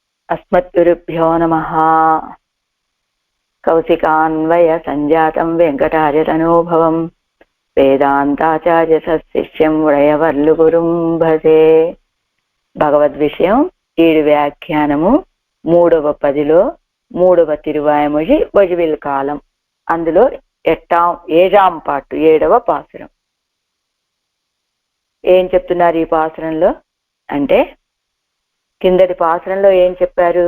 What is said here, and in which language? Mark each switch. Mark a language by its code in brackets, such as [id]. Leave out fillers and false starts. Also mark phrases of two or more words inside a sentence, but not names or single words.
[sa] अस्मद्गुरुभ्यो नमः। कौशिकान्वय संजातं वेंकटार्यतनोभवं वेदांताचार्य सशिष्यं वळयवर्लुगुरुं भजे। [te] భగవద్ విషయం 7 వ్యాఖ్యానము 3వ పదిలో 3వ తిరువాయమొഴി వజివిల్ కాలం. అందులో 7వ పాటు 7వ పాసురం. ఏం చెప్తున్నారు ఈ పాసురంలో అంటే, కిందటి పాసురంలో ఏం చెప్పారు?